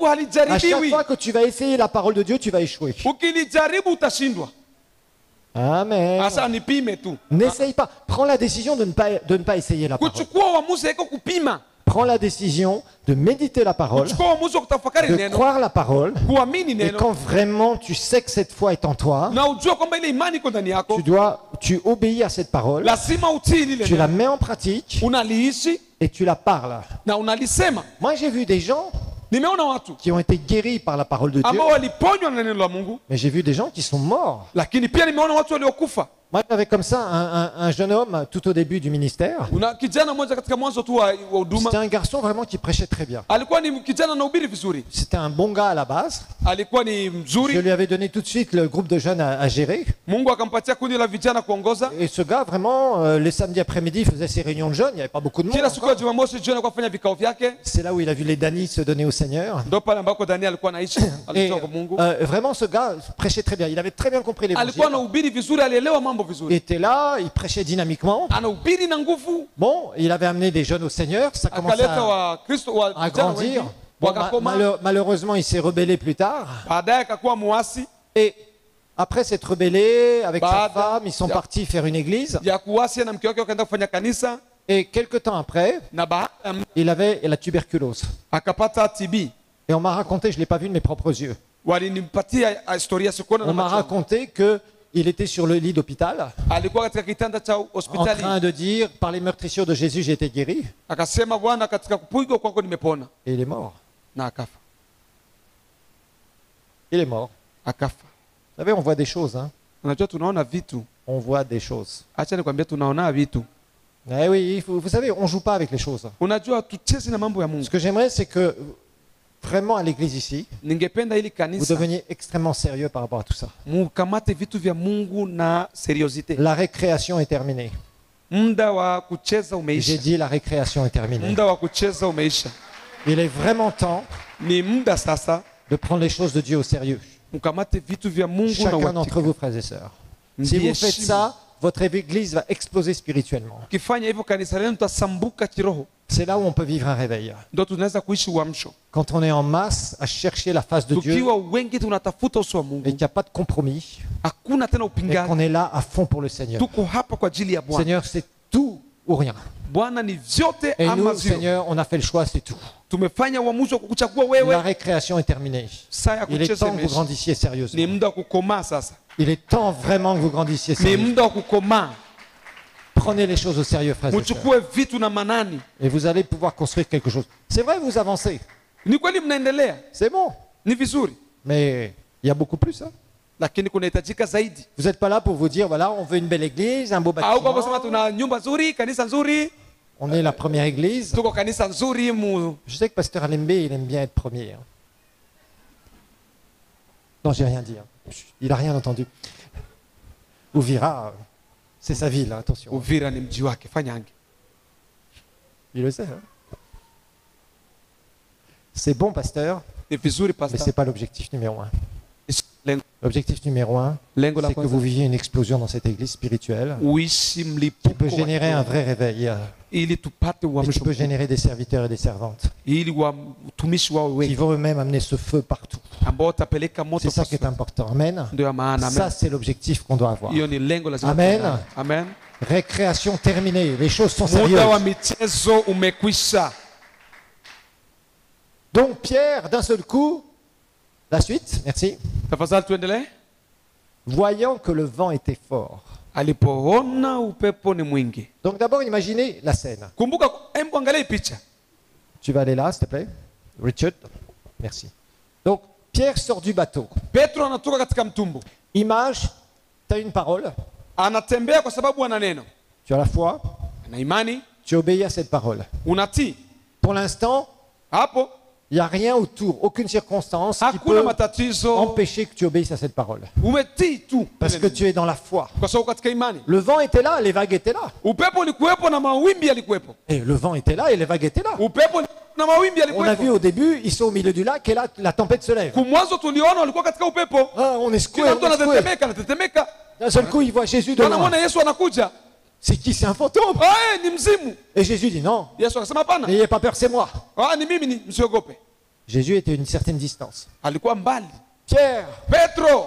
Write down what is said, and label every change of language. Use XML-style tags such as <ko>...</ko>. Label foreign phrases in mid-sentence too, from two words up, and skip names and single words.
<fr>À chaque</fr> <sw>halijaribiwi.</sw> <fr>fois que tu vas essayer la parole de Dieu, tu vas échouer.</fr> <sw>Ukilijaribu utashindwa. Amen. Hasa nipime tu.</sw> <fr>N'essaye pas. Prends la décision de ne pas essayer la parole.</fr> <sw>Kuchukua uamuzi haiko kupima.</sw> <fr>Prends la décision de méditer la parole,</fr> <sw>Kuchukua uamuzi wa kutafakari</sw> <fr>de</fr> <sw>neno,</sw> <fr>croire la parole.</fr> <sw>kuamini</sw> <fr>Et</fr> <sw>neno,</sw> <fr>quand vraiment tu sais que cette foi est en toi,</fr> <sw>na ujue kwamba ile imani iko ndani yako,</sw> <fr>tu obéis à cette parole,</fr> <sw>lazima utii lile</sw> <fr>tu la</fr> <sw>neno,</sw> <fr>mets en pratique</fr> <sw>unaliishi</sw> <fr>et tu la parles.</fr> <sw>na unalisema.</sw> <fr>Moi, j'ai vu des gens</fr> <sw>Nimeona watu</sw> <fr>qui ont été guéris par la parole de Dieu,</fr> <sw>ambao waliponywa na neno la Mungu,</sw> <fr>mais j'ai vu des gens qui sont morts.</fr> <sw>lakini pia nimeona watu waliokufa.</sw> <fr>Moi, j'avais comme ça un jeune homme tout au début du ministère.</fr> <sw>Una kijana mmoja katika mwanzo tu wa huduma,</sw> <fr>C'était un garçon vraiment qui prêchait très bien.</fr> <sw>alikuwa ni kijana anahubiri vizuri,</sw> <fr>C'était un bon gars à la base.</fr> <sw>alikuwa ni</sw> <fr>Je</fr> <sw>mzuri.</sw> <fr>lui avais donné tout de suite le groupe de jeunes à gérer.</fr> <sw>Mungu akampatia kundi la vijana kuongoza.</sw> <fr>Et ce gars, vraiment, les samedis après-midi, il faisait ses réunions de jeunes. Il n'y avait pas beaucoup de monde.</fr> <sw>Kila siku ya</sw> <fr>encore.</fr> <sw>Jumamosi jioni alikuwa afanya vikao vyake,</sw> <fr>C'est là où il a vu les Danis se donner au Seigneur.</fr> <sw>ndio pale ambako Daniel alikuwa anaishi,</sw> <fr>Et</fr> <sw>alitoka kwa Mungu.</sw> <fr>vraiment, ce gars prêchait très bien. Il avait très bien compris</fr> <sw>Alikuwa</sw> <fr>l'évangile.</fr> <sw>anahubiri vizuri, alielewa mambo</sw> <fr>Il</fr> <sw>vizuri,</sw> <fr>était là, il prêchait dynamiquement.</fr> <sw>anahubiri na nguvu,</sw> <fr>Bon, il avait amené des jeunes au Seigneur. Ça commençait</fr> <sw>akaleta wa Kristo wa</sw> <fr>à</fr> <sw>vijana</sw> <fr>grandir.</fr> <sw>wengi,</sw> <fr>Bon,</fr> <sw>wakakoma.</sw> <fr>malheureusement, il s'est rebellé plus tard.</fr> <sw>Baadaye akakuwa muasi.</sw> <fr>Et après s'être rebellé avec sa</fr> <sw>Baada</sw> <fr>femme, ils sont</fr> <sw>ya-</sw> <fr>partis faire une église.</fr> <sw>ya kuasi na mke wake wakaenda kufanya kanisa,</sw> <fr>Et quelque temps après,</fr> <sw>na baada</sw> <fr>il avait la tuberculose.</fr> <sw>akapata TB.</sw> <fr>Et on m'a raconté, je ne l'ai pas vu de mes propres yeux,</fr> <sw>Walinipatia historia sikuona na</sw> <fr>on m'a</fr> <sw>macho yangu.</sw> <fr>raconté qu'il était sur le lit d'hôpital</fr> <sw>Alikuwa katika kitanda cha</sw> <fr>en</fr> <sw>hospitali,</sw> <fr>train de dire, par les meurtrissures de Jésus, j'ai été guéri.</fr> <sw>akasema Bwana, katika kupigwa kwako nimepona,</sw> <fr>Et il est mort.</fr> <sw>na akafa.</sw> <fr>Il est mort.</fr> <sw>Akafa.</sw> <fr>Vous savez, on voit des choses. Hein.</fr> <sw>Unajua tunaona vitu,</sw> <fr>On voit des choses.</fr> <sw>acha nikwambia, tunaona vitu.</sw> <fr>Eh oui, vous savez, on ne joue pas avec les choses.</fr> <sw>Unajua tuchezi na mambo ya</sw> <fr>Ce</fr> <sw>Mungu.</sw> <fr>que j'aimerais, c'est que vraiment à l'église ici,</fr> <sw>Ningependa ili</sw> <fr>vous</fr> <sw>kanisa</sw> <fr>deveniez extrêmement sérieux par rapport à tout ça.</fr> <sw>mukamate vitu vya Mungu na seriosite.</sw> <fr>La récréation est terminée.</fr> <sw>Muda wa kucheza</sw> <fr>J'ai</fr> <sw>umeisha,</sw> <fr>dit la récréation est terminée.</fr> <sw>muda wa kucheza umeisha.</sw> <fr>Il est vraiment temps</fr> <sw>Ni muda sasa</sw> <fr>de prendre les choses de Dieu au sérieux.</fr> <sw>mukamate vitu vya Mungu na</sw> <fr>Chacun d'entre</fr> <sw>uhakika.</sw> <fr>vous, frères et sœurs. Si vous faites ça, votre église va exploser spirituellement.</fr> <sw>Ukifanya hivyo kanisa lenu tutasambuka kiroho,</sw> <fr>C'est là où on peut vivre un réveil.</fr> <sw>ndio tunaweza kuishi uamsho.</sw> <fr>Quand on est en masse à chercher la face de Dieu</fr> <sw>Tukiwa wengi tunatafuta uso wa</sw> <fr>et</fr> <sw>Mungu,</sw> <fr>qu'il n'y a pas de compromis</fr> <sw>hakuna tena</sw> <fr>et</fr> <sw>upingaji,</sw> <fr>qu'on est là à fond pour le Seigneur.</fr> <sw>tuko hapa kwa ajili ya Bwana.</sw> <fr>Seigneur, c'est tout ou rien.</fr> <sw>Bwana ni vyote</sw> <fr>Et</fr> <sw>ama</sw> <fr>nous,</fr> <sw>zero.</sw> <fr>Seigneur, on a fait le choix, c'est tout.</fr> <sw>Tumefanya uamuzi wa kukuchagua</sw> <fr>La</fr> <sw>wewe.</sw> <fr>récréation est terminée.</fr> <sw>Saa ya</sw> <fr>Il est</fr> <sw>kucheza</sw> <fr>temps que vous</fr> <sw>imeisha.</sw> <fr>grandissiez</fr> <sw>Ni</sw> <fr>sérieusement.</fr> <sw>muda wa kukomaa sasa,</sw> <fr>Il est temps vraiment que vous grandissiez</fr> <sw>ni</sw> <fr>sérieusement.</fr> <sw>muda wa kukomaa.</sw> <fr>Prenez les choses au sérieux, frères et sœurs.</fr> <sw>Mchukue vitu na manani.</sw> <fr>Et vous allez pouvoir construire quelque chose. C'est vrai, vous avancez.</fr> <sw>Ni kweli mnaendelea,</sw> <fr>C'est bon.</fr> <sw>ni vizuri,</sw> <fr>Mais il y a beaucoup plus. Hein.</fr> <sw>lakini kunahitajika zaidi.</sw> <fr>Vous n'êtes pas là pour vous dire, voilà, on veut une belle église, un beau Au</fr> <sw>kwa kusema</sw> <fr>bâtiment.</fr> <sw>tuna nyumba nzuri, kanisa nzuri,</sw> <fr>On est la première église.</fr> <sw>tuko kanisa nzuri mu.</sw> <fr>Je sais que Pasteur Alembe, il aime bien être premier. Hein. Non, j'ai rien dit. Hein. Il n'a rien entendu. Uvira, c'est sa ville, hein, attention.</fr> <sw>Uvira ni mji wake, fanya hange.</sw> <fr>Il le sait. Hein. C'est bon, pasteur,</fr> <sw>Ni vizuri</sw> <fr>mais ce</fr> <sw>pastor,</sw> <fr>n'est pas l'objectif numéro un. L'objectif numéro 1,</fr> <sw>Lengo la</sw> <fr>c'est que</fr> <sw>kwanza.</sw> <fr>vous viviez une explosion dans cette église spirituelle</fr> <sw>Uishi</sw> <fr>qui</fr> <sw>mlipuko</sw> <fr>peut</fr> <sw>wa</sw> <fr>générer un</fr> <sw>kiroho.</sw> <fr>vrai réveil</fr> <sw>Ili tupate</sw> <fr>et qui</fr> <sw>uamsho</sw> <fr>peut</fr> <sw>mkubwa.</sw> <fr>générer des serviteurs et des servantes</fr> <sw>Ili watumishi wawe</sw> <fr>qui</fr> <sw>wengi</sw> <fr>vont eux-mêmes amener ce feu partout.</fr> <sw>ambao watapeleka moto</sw> <fr>C'est ça qui est</fr> <sw>kwa</sw> <fr>important. Amen.</fr> <sw>ndio ya maana.</sw> <fr>Ça,</fr> <sw>Amen.</sw> <fr>c'est l'objectif qu'on doit avoir.</fr> <sw>Hiyo ni lengo lazima. Amen. tuwe nalo. Amen.</sw> <fr>Récréation terminée. Les choses sont</fr> <sw>Muda wa</sw> <fr>sérieuses.</fr> <sw>michezo umekwisha.</sw> <fr>Donc Pierre, d'un seul coup, la suite, merci.</fr> <sw>Tafadhali tuendelee.</sw> <fr>Voyant que le vent était fort.</fr> <sw>Alipoona upepo ni mwingi.</sw> <fr>Donc d'abord, imaginez la scène.</fr> <sw>Kumbuka, hebu angalia hii picha.</sw> <fr>Tu vas aller là, s'il te plaît. Richard, merci. Donc Pierre sort du bateau.</fr> <sw>Petro anatoka katika mtumbu.</sw> <fr>Image, tu as une parole,</fr> <sw>Anatembea kwa sababu ana neno.</sw> <fr>tu as la foi,</fr> <sw>Ana imani,</sw> <fr>tu obéis à cette parole.</fr> <sw>unatii.</sw> <fr>Pour l'instant,</fr> <sw>Hapo</sw> <fr>il n'y a rien autour, aucune circonstance qui</fr> <sw>hakuna</sw> <fr>peut</fr> <sw>matatizo.</sw> <fr>empêcher que tu obéisses à cette parole.</fr> <sw>Umetii tu.</sw> <fr>Parce que tu es dans la foi.</fr> <sw>Kwa sababu katika imani.</sw> <fr>Le vent était là, les vagues étaient là.</fr> <sw>Upepo ulikuwepo na mawimbi yalikuwepo.</sw> <fr>Et le vent était là et les vagues étaient là.</fr> <sw>Upepo na mawimbi</sw> <fr>On a vu</fr> <sw>yalikuwepo.</sw> <fr>au début, ils sont au milieu du lac et là, la tempête se lève.</fr> <sw>Kumwanzo tuliona walikuwa katika upepo.</sw> <fr>Ah, on est secoué,</fr> <sw>Kila mtu</sw> <fr>on est secoué.</fr> <sw>anatetemeka.</sw> <fr>D'un seul coup, ils voient Jésus de loin.</fr> <sw>Wanamwona Yesu anakuja.</sw> <fr>C'est qui? C'est un fantôme.</fr> <sw>Ah, ni mzimu.</sw> <fr>Et Jésus dit non,</fr> <sw>Yesu akasema hapana.</sw> <fr>n'ayez pas peur, c'est moi.</fr> <sw>Ah, ni mimi, ni msiogope.</sw> <fr>Jésus était à une certaine distance.</fr> <sw>Alikuwa mbali.</sw> <fr>Pierre</fr> <sw>Petro,</sw>